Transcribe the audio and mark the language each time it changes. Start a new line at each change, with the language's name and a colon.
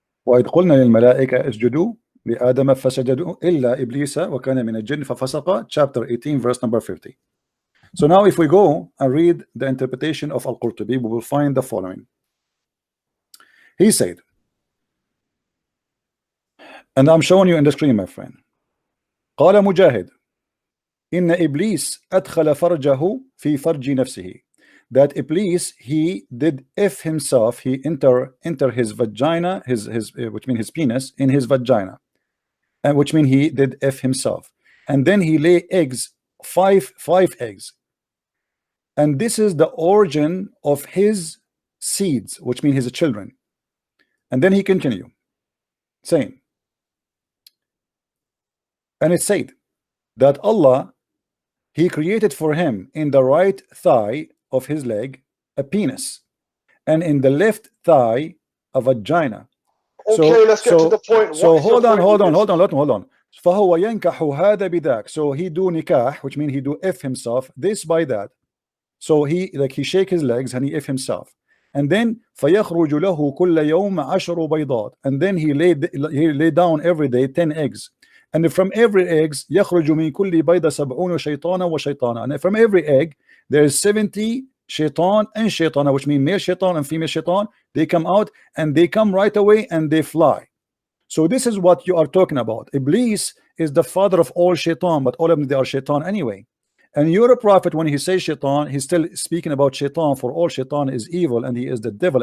Arabic: وَإِذْ قُلْنَا لِلْمَلَائِكَةِ اسْجُدُوا لِآدَمَ فَسَجَدُوا إِلَّا إِبْلِيسَ وَكَانَ مِنَ الْجِنِّ فَفَسَقَ,
English: chapter 18, verse number 50. So now if we go and read the interpretation of al-Qortobi, we will find the following. He said, and I'm showing you in the screen, my friend.
Arabic: قال مجاهد إن إبليس أدخل فرجه في فرج نفسه.
English: That Iblis, he did if himself, he enter his vagina, his which means his penis, in his vagina, and which means he did if himself, and then he lay eggs, five eggs, and this is the origin of his seeds, which means his children. And then he continue saying, and it said that Allah, He created for him in the right thigh of his leg a penis, and in the left thigh a vagina. Okay, let's get to the point. So hold on.
Arabic: فهو ينكح هذا بذاك.
English: So he do nikah, which means he do if himself, this by that. So he shake his legs and he if himself. And then
Arabic: فيخرج له كل يوم 10 بيضات.
English: And then he lay down every day 10 eggs. And from every eggs
Arabic: يخرج من كل بيضة 70 شيطانا وشيطانا.
English: And from every egg there is 70 shaitan and shaitana, which mean male shaitan and female shaitan. They come out and they come right away and they fly. So this is what you are talking about. Iblis is the father of all shaitan, but all of them, they are shaitan anyway. And you're a prophet, when he says shaitan, he's still speaking about shaitan, for all shaitan is evil and he is the devil.